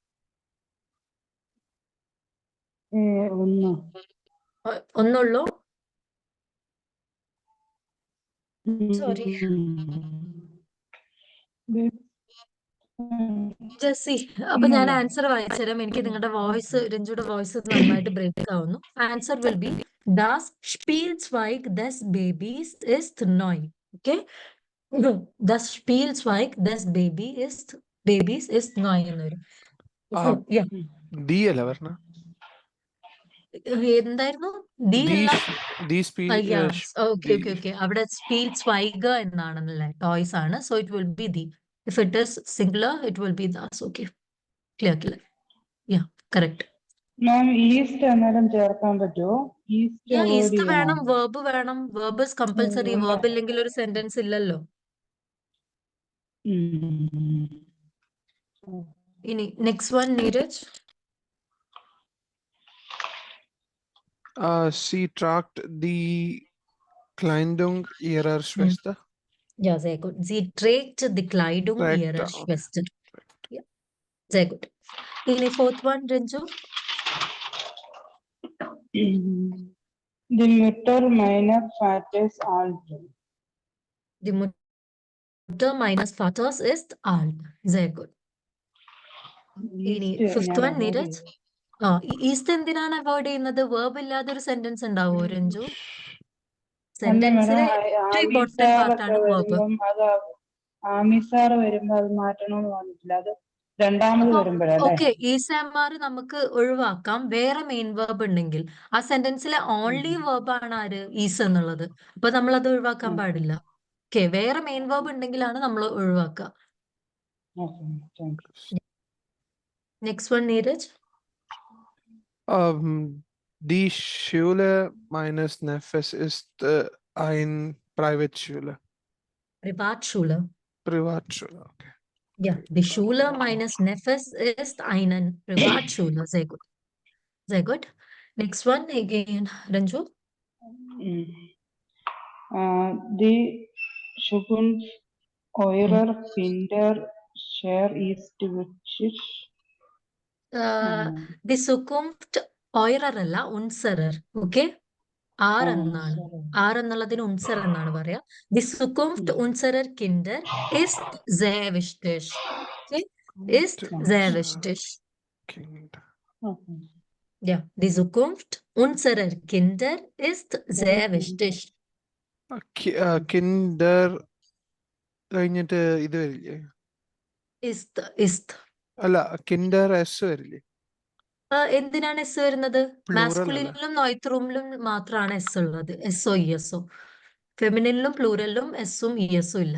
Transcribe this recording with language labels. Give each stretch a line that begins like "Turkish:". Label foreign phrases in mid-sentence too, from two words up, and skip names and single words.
Malayalam: ഒന്നുള്ളൂ. സോറി ജെസ്സി, അപ്പൊ ഞാൻ ആൻസർ വായിച്ചുതരാം. എനിക്ക് നിങ്ങളുടെ വോയിസ്, രഞ്ജുയുടെ വോയിസ് നന്നായിട്ട് ബ്രേക്ക് ആവുന്നു.
English: answer will be
German: Das Spielzeug des Babys ist neu. Okay? Das Spielzeug des Babys ist neu
Malayalam: എന്ന് വരും. ഡി അല്ല പറഞ്ഞ? എന്തായിരുന്നു? ഡി അല്ല. ഓക്കെ. അവിടെ Spielzeug എന്നാണല്ലേ? ടോയ്സ് ആണ്.
English: so it will be the. If it is singular, it will be das. Okay. Clear. Yeah, correct.
Malayalam: മാം ഈസ്റ്റ് അന്നേരം ചേർക്കാൻ പറ്റുമോ? ഈസ്റ്റ് വേണം, verb വേണം. Verb is compulsory. Verb ഇല്ലെങ്കിൽ ഒരു സെന്റൻസ് ഇല്ലല്ലോ. ഇനി
English: next one
Malayalam: നീരജ്.
German: Sie tragt die Kleidung ihrer Schwester. Ja, sehr gut. Sie trägt die Kleidung ihrer Schwester. Ja, sehr gut.
English: Any fourth one, Renju?
German: The Mutter meiner Vaters alt. Die Mutter meines Vaters ist alt. Sehr gut.
English: Any fifth one, Neeraj?
Malayalam: ഈസ്റ്റ് എന്തിനാണ് അവോയ്ഡ് ചെയ്യുന്നത്? വേർബ് ഇല്ലാതെ ഒരു സെന്റൻസ് ഉണ്ടാവുമോ രഞ്ജു? സെന്റൻസിലെ ഏറ്റവും ഇമ്പോർട്ടന്റ് പാർട്ടാണ് വേർബ്. ആമിസാർ വരുമ്പോ അത് മാറ്റണമെന്ന് പറഞ്ഞിട്ടില്ല, അത് രണ്ടാമത് വരുമ്പോഴല്ലേ? ഓക്കെ, ഈസാമാർ നമുക്ക് ഒഴിവാക്കാം. വേറെ മെയിൻ വേർബ് ഉണ്ടെങ്കിൽ ആ സെന്റൻസിലെ
English: only verb
Malayalam: ആണ് ആര്? ഈസ് എന്നുള്ളത്. അപ്പൊ നമ്മൾ അത് ഒഴിവാക്കാൻ പാടില്ല. ഓക്കെ, വേറെ മെയിൻ വേർബ് ഉണ്ടെങ്കിലാണ് നമ്മൾ ഒഴിവാക്കുക.
English: next one നീരജ്.
German: Die Schule meines Neffes ist ein Privatschule. Privatschule. Privatschule, okay. Ja, die Schule meines Neffes ist eine Privatschule. Sehr gut. Sehr gut.
English: Next one again, Ranju.
German: Die Zukunft eurer Kinder share ist wichtig. Die Zukunft eurer അല്ല, unserer. Okay?
Malayalam: ആർ എന്നാണ്. ആർ എന്നുള്ളതിന് ഉൻസർ എന്നാണ് പറയാ.
German: Die Zukunft unserer Kinder ist sehr wichtig. Okay? Ist sehr wichtig. Ja, die Zukunft unserer Kinder ist sehr wichtig.
Malayalam: Kinder കഴിഞ്ഞിട്ട് ഇത് വരില്ലേ?
German: Ist.
Malayalam: അല്ല, കിൻഡർ എസ് വരില്ലേ? എന്തിനാണ് എസ് വരുന്നത്? മാസ്കുലിനിലും നോയ്ത്രൂമിലും മാത്രമാണ് എസ് ഉള്ളത്. എസ്ഒ ഇഎസ്ഒ. ഫെമിനിനിലും പ്ലൂറലിലും എസ്സും ഇഎസ്സും ഇല്ല.